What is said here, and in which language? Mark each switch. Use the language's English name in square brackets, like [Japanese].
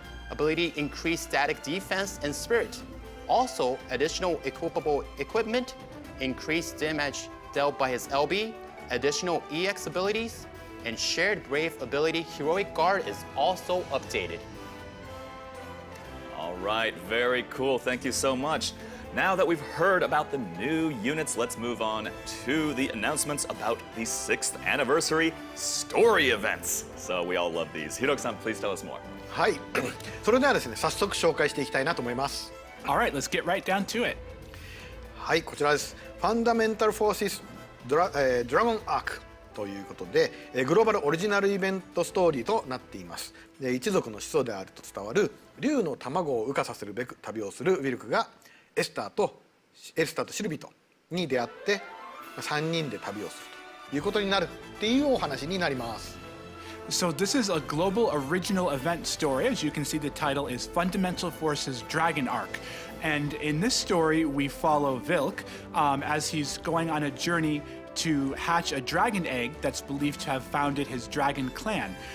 [English] Ability increased static defense and spirit. Also, additional equipable equipment, increased damage dealt by his LB, additional EX abilities, and shared brave ability Heroic Guard is also updated. All right, very cool. Thank you so much. Now that we've heard about the new units, let's move on to the announcements about the 6th anniversary story events. So we all love these. Hiroki-san, please tell us more. [Japanese] はい、それではですね、早速紹介していきたいなと思います。 [English] All right, let's get right down to it. [Japanese] はい、こちらです。ファンダメンタルフォーシスドラゴンアークということで、グローバルオリジナルイベントストーリーとなっています。で、一族の始祖であると伝わる竜の卵を羽化させるべく旅をするウィルクがエスターとシルビとに出会って3人で旅をするということになるっていうお話になります。 [English] So this is a global original event story. As you can see, the title is Fundamental Forces Dragon Arc. And in this story, we follow Vilk as he's going on a journey to hatch a dragon egg that's believed to have founded his dragon clan.